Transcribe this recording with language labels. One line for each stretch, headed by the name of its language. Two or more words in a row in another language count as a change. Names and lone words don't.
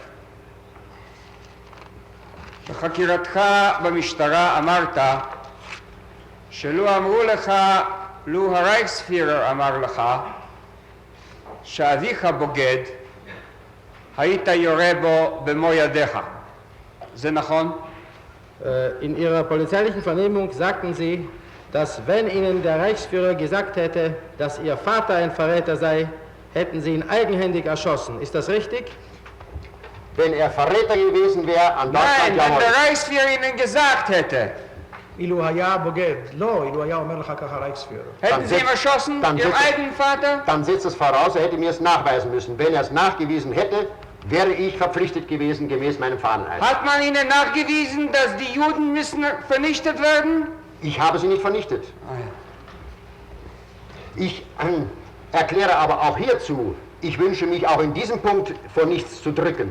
Hebrew: בחקירתך במשטרה אמרת שלו אמרו לך, לו הרייכספירר אמר לך שאביך בוגד, היית יורה בו במו ידיך. זה נכון?
German: In Ihrer polizeilichen Vernehmung sagten Sie, dass wenn Ihnen der Reichsführer gesagt hätte, dass Ihr Vater ein Verräter sei, hätten Sie ihn eigenhändig erschossen. Ist das richtig? Wenn er Verräter gewesen wäre, an Deutschland... Nein, wenn der Reichsführer Ihnen gesagt hätte.
Hebrew: אילו היה בוגד, לא, אילו היה אומר לך ככה רייכספירר.
German: Hätten Sie ihn erschossen, Ihrem eigenen Vater? Dann setzt es voraus, er hätte mir es nachweisen müssen. Wenn er es nachgewiesen hätte, wäre ich verpflichtet gewesen, gemäß meinem Fahneneid. Hat man Ihnen nachgewiesen, dass die Juden müssen vernichtet werden? Ich habe sie nicht vernichtet. Ah, ja. Ich erkläre aber auch hierzu, ich wünsche mich auch in diesem Punkt vor nichts zu drücken.